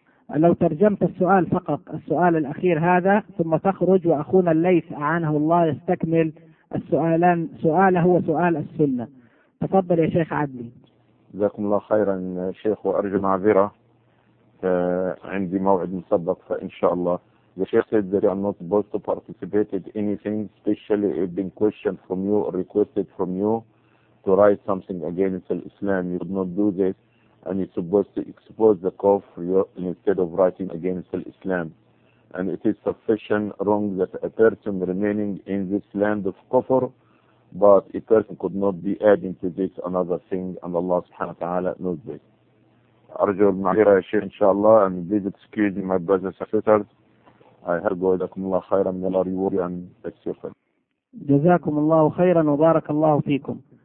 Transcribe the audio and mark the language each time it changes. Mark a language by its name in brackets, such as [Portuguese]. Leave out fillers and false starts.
[Arabic] لو ترجمت السؤال فقط، السؤال الأخير هذا، ثم تخرج وأخونا الليث أعانه الله يستكمل السؤالان، سؤاله وسؤال السنة. تفضل يا شيخ عدلي. جزاكم الله خيرا شيخ، وأرجو معذرة، عندي موعد مسبق، فإن شاء الله. [English] The Sheikh said that I am not supposed to participate in anything, especially if been questioned from you or requested from you to write something against Islam. You could not do this, and you're supposed to expose the kufr instead of writing against Islam. And it is sufficient wrong that a person remaining in this land of kufr, but a person could not be adding to this another thing, and Allah subhanahu wa ta'ala knows this. [Arabic] أرجو المعذرة يا شيخ إن شاء الله. [English] And please excuse me, my brothers and sisters. I have God, [Arabic] أكم الله خيرا من الأريوري أن أكسر. جزاكم الله خيرا وبارك الله فيكم.